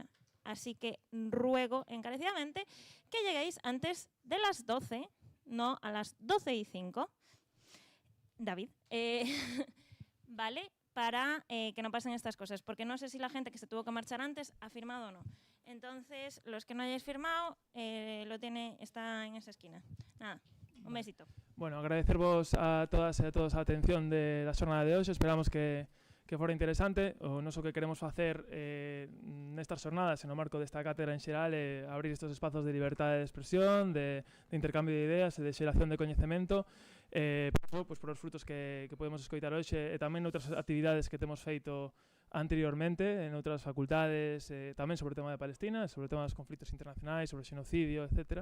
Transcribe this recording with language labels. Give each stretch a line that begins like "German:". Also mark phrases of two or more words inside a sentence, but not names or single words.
Spanish: Así que ruego encarecidamente que lleguéis antes de las 12, no a las 12:05. David, ¿vale? Para que no pasen estas cosas, porque no sé si la gente que se tuvo que marchar antes ha firmado o no. Entonces, los que no hayáis firmado, está en esa esquina. Nada, un besito.
Galician: Bueno, agradecervos a todas e a todos a atención de la xornada de hoxe. Esperamos que fora interesante. O noso que queremos facer nestas xornadas, no marco desta cátedra en xeral, abrir estes espazos de liberdade de expresión, de intercambio de ideas e de xeración de coñecemento, pois por os frutos que podemos escoitar hoxe e tamén outras actividades que temos feito anteriormente en outras facultades, tamén sobre o tema de Palestina, sobre o tema dos conflitos internacionais, sobre o xenocidio, etc.